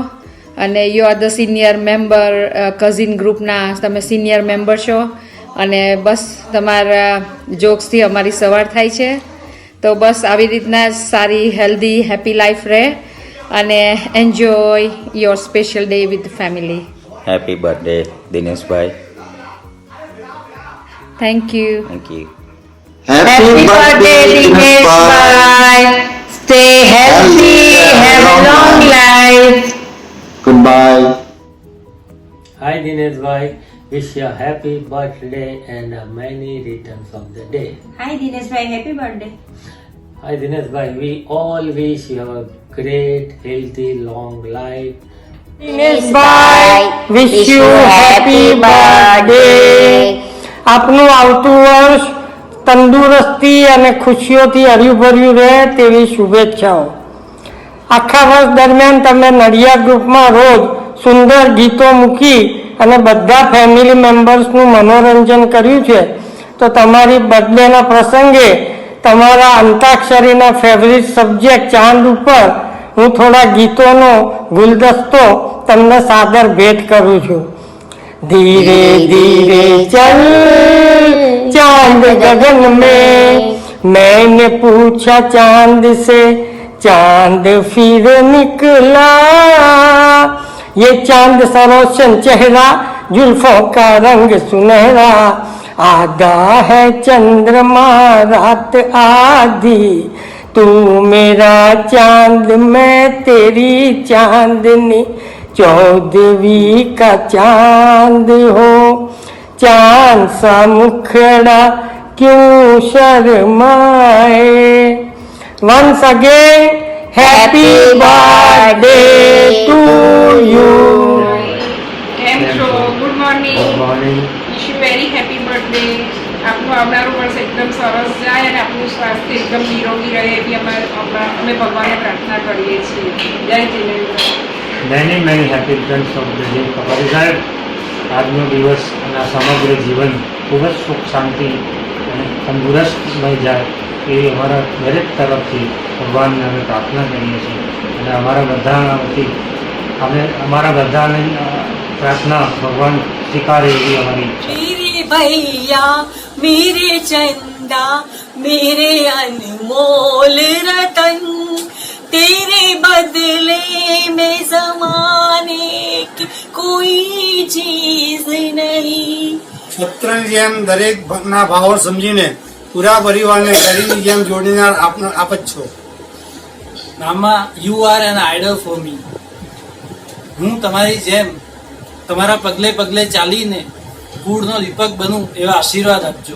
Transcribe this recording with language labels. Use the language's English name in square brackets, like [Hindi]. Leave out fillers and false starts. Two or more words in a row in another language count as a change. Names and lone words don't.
[Gujarati] અને [English] you are the senior member, [Gujarati] કઝિન ગ્રુપના તમે સિનિયર મેમ્બર છો અને બસ તમારા જોક્સથી અમારી સવાર થાય છે. તો બસ આવી રીતના સારી [English] healthy happy life [Gujarati] રહે અને [English] enjoy your special day with family. happy birthday Dineshbhai. thank you. Happy birthday Dineshbhai. Stay healthy, have a long life. Goodbye. Hi Dineshbhai, wish you a happy birthday and many returns of the day. hi Dineshbhai, happy birthday. Hi Dineshbhai, we all wish you a great, healthy, long life. દિનેશભાઈ, wish you happy birthday. [Gujarati] આપનું આવતું વર્ષ તંદુરસ્તી અને ખુશીઓથી હર્યુભર્યું રહે તેવી શુભેચ્છાઓ. આખા વર્ષ દરમિયાન તમે નડિયાદ ગ્રુપમાં રોજ સુંદર ગીતો મૂકી અને બધા ફેમિલી મેમ્બર્સનું મનોરંજન કર્યું છે, તો તમારી બર્થડેના પ્રસંગે તમારા અંતાક્ષરીના [English] favourite subject [Gujarati] ચાંદ ઉપર હું થોડા ગીતોનો ગુલદસ્તો તમને સાદર ભેટ કરું છું. [Hindi] धीरे धीरे चल चांद गगन में, मैंने पूछा चांद से, चांद फिर निकला. ये चांद सा रोशन चेहरा, जुल्फों का रंग सुनहरा, आधा है चंद्रमा रात आधी, तू मेरा चांद मैं तेरी चांदनी, 14वीं का चांद हो. चांद सा मुखड़ा क्यों शर्माए. [English] Once again, happy birthday to you. [Gujarati] કેમ છો? [English] good morning. good morning. wish you very happy birthday. [Gujarati] આપનું આવનારું વર્ષ એકદમ સરસ જાય અને આપનું સ્વાસ્થ્ય એકદમ નિરોગી રહે એવી અમે ભગવાનને પ્રાર્થના કરીએ છીએ. જય જીનેન્દ્ર. [English] many happy returns of the day કપાલી સાહેબ. [Gujarati] આજનો દિવસ અને આ સમગ્ર જીવન ખૂબ જ સુખ શાંતિ અને તંદુરસ્તમય જાય એવી અમારા દરેક તરફથી ભગવાનને અમે પ્રાર્થના કરીએ છીએ અને અમારા બધાને પ્રાર્થના ભગવાન સ્વીકારે એવી અમારી ઈચ્છા. [Hindi] मेरे भैया मेरे चंदा मेरे अनमोल रतन तेरे बदले में जमाने की कोई चीज नहीं. [Gujarati] પુત્રની જેમ દરેક ના ભાવો સમજીને પૂરા પરિવારને શરીરની જેમ જોડીને આપ જ છો. [English] મામા, you are an idol for me. [Gujarati] હું તમારી જેમ તમારા પગલે પગલે ચાલીને કુળનો દીપક બનું એવા આશીર્વાદ આપજો.